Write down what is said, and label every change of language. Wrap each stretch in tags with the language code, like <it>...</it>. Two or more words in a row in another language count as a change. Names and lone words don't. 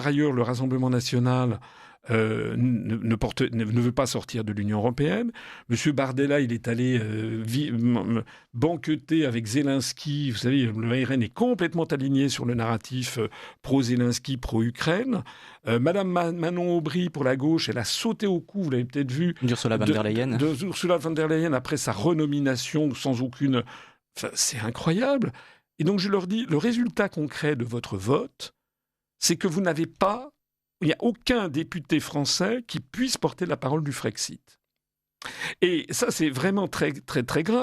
<fr>Par ailleurs, le Rassemblement national ne veut pas sortir de l'Union européenne. Monsieur Bardella, il est allé banqueter avec Zelensky. Vous savez, le RN est complètement aligné sur le narratif pro-Zelensky, pro-Ukraine. Madame Manon Aubry, pour la gauche, elle a sauté au cou, vous l'avez peut-être vu, d'Ursula von der Leyen. Ursula von der Leyen après sa renomination sans aucune... Enfin, c'est incroyable. Et donc je leur dis, le résultat concret de votre vote, c'est que il n'y a aucun député français qui puisse porter la parole du Frexit. Et ça, c'est vraiment très, très, très grave.</fr>